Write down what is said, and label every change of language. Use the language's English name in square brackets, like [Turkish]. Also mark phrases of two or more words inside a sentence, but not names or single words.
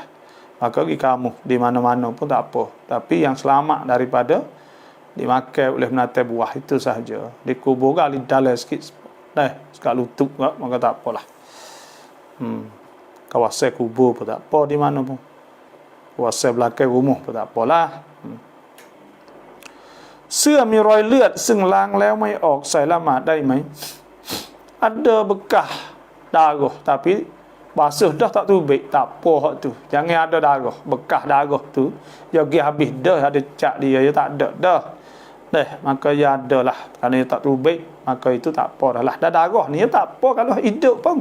[Malay] Maka pergi kamu di mana-mana pun tak apa. Tapi yang selamat daripada dimakan oleh binatang buah itu sahaja. Dikubur gali dalam sikit. Sekak lutut maka tak apalah. Kawasan kubur pun tak apa, di mana pun. Kawasan belakang rumah pun tak apalah. [Thai] เสื้อมีรอยเลือดซึ่งล้างแล้วไม่ออกใส่ละหมาดได้ไหม [Malay] Ada bekas darah tapi basuh dah tak tubik, tak apa hak tu. Jangan ada darah, bekas darah tu dia pergi habis dah, ada cat dia tak ada dah. Maka ya adalah. Kerana dia tak tubik, maka itu tak apa dah lah. Dah darah ni tak apa kalau hidup pun.